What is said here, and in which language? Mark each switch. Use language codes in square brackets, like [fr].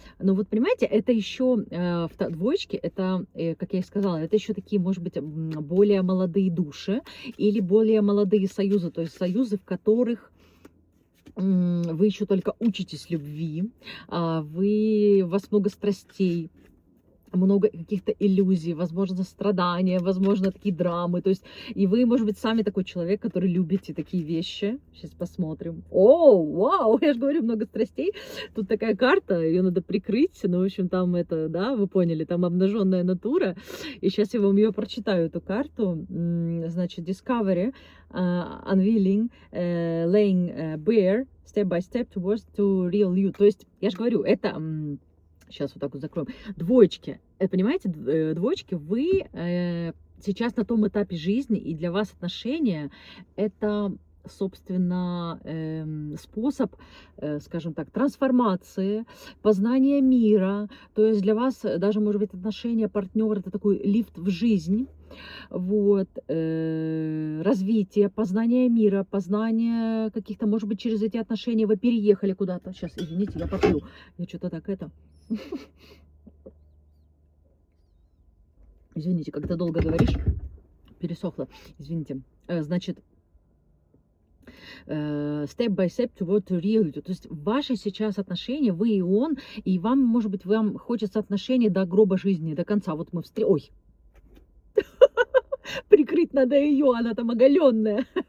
[ru] Но вот понимаете, это еще в двоечке, это, как я и сказала, это еще такие, может быть, более молодые души или более молодые союзы, то есть союзы, в которых вы еще только учитесь любви, у вас много страстей, много каких-то иллюзий, возможно, страдания, возможно, такие драмы. То есть, и вы, может быть, сами такой человек, который любите такие вещи. Сейчас посмотрим. О, вау, я же говорю, много страстей. Тут такая карта, ее надо прикрыть. Ну, в общем, там это, да, вы поняли, там обнаженная натура. И сейчас я вам ее прочитаю, эту карту. Значит, [en] Discovery, Unveiling, Laying Bare, Step by Step towards to Real You. [ru] То есть, я же говорю, это... Сейчас вот так вот закроем. Двоечки. Понимаете, двоечки, вы сейчас на том этапе жизни, и для вас отношения это, собственно, способ, скажем так, трансформации, познания мира. То есть для вас даже, может быть, отношения партнера это такой лифт в жизнь. Вот, развитие, познание мира, познание каких-то, может быть, через эти отношения вы переехали куда-то. Сейчас, извините, я поплю. Я что-то так это... Извините, когда долго говоришь, пересохло. Извините. Значит, [en] step by step toward reality. [ru] То есть ваши сейчас отношения, вы и он, и вам, может быть, вам хочется отношений до гроба жизни, до конца. Вот мы Ой! Прикрыть надо ее, она там оголенная.